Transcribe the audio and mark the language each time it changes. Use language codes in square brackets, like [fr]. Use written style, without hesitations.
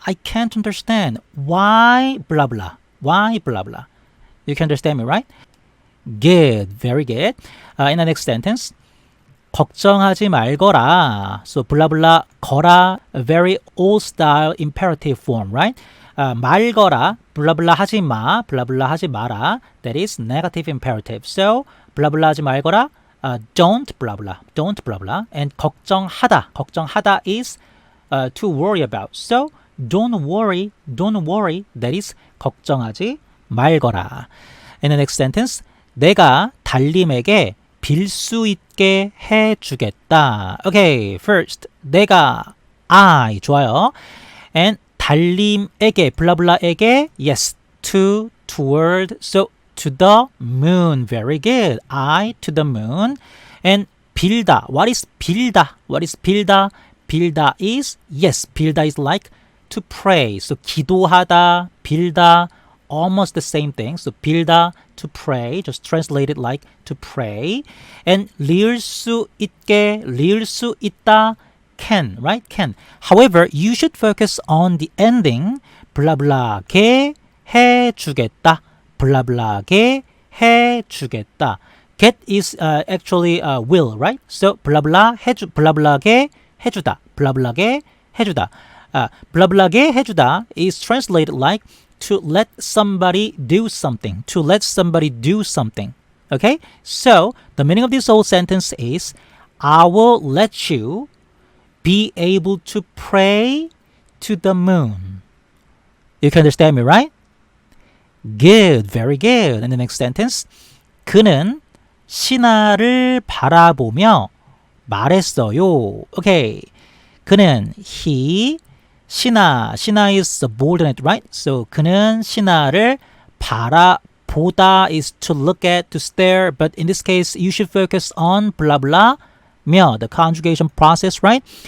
[en] I can't understand. Why blah blah? Why blah blah? You can understand me, right? Good, very good. In the next sentence, [ko] 걱정하지 말거라. [en] So blah blah 거라, a very old style imperative form, right? [ko] 말거라, blah blah 하지 마, blah blah 하지 마라. [en] That is negative imperative. So blah blah [ko] 하지 말거라. [en] Don't blah blah, and 걱정하다 is to worry about. So don't worry, that is [ko] 걱정하지 말거라. [en] In the next sentence, [ko] 내가 달님에게 빌 수 있게 해주겠다. [en] Okay, first, 내가, I, 좋아요. And 달님에게, 블라블라에게, yes, toward, so to the moon. Very good. I to the moon. And 빌다. What is 빌다? 빌다 is, yes, 빌다 is like to pray. So 기도하다, 빌다, almost the same thing. So 빌다, to pray. Just translate it like to pray. And [ko] 리을 수 있다, [en] can, right? Can. However, you should focus on the ending. [ko] 블라블라게 해주겠다. 블라블라게 해주겠다. [en] Get is actually will, right? [ko] So 블라블라게 해주다. 블라블라게 해주다. 블라블라게 해주다 [en] is translated like to let somebody do something. To let somebody do something. Okay? So the meaning of this whole sentence is I will let you be able to pray to the moon. You can understand me, right? Good, very good. And the next sentence. [ko] 그는 신하를 바라보며 말했어요. [en] Okay. 그는 he 신하 is subordinate, right? So [ko] 그는 신하를 바라보다 [en] is to look at, to stare, but in this case you should focus on blah blah 며, the conjugation process, right?